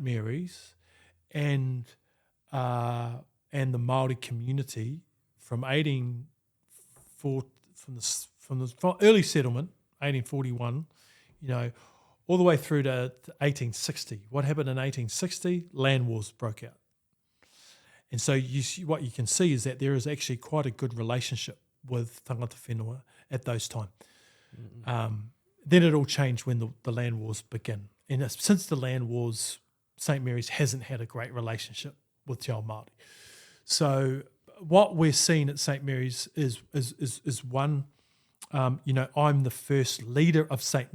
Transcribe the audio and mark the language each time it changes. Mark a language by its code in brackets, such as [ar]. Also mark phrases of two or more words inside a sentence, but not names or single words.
[en] Mary's and the Maori community from from early settlement, 1841, you know, all the way through to 1860. What happened in 1860? Land wars broke out. And so what you can see is that there is actually quite a good relationship with [mi] tangata whenua [en] at those times. Then it all changed when the land wars begin. And since the land wars, St. Mary's hasn't had a great relationship with [mi] Te Ao Māori. [en] So what we're seeing at St. Mary's is one, you know, I'm the first leader of St.